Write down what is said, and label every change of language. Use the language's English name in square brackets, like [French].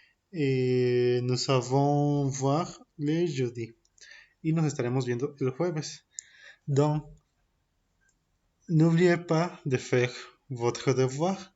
[French] Nos allons voir le jeudi. [Spanish] Y nos estaremos viendo el jueves. [French] Donc, n'oubliez pas de faire votre devoir.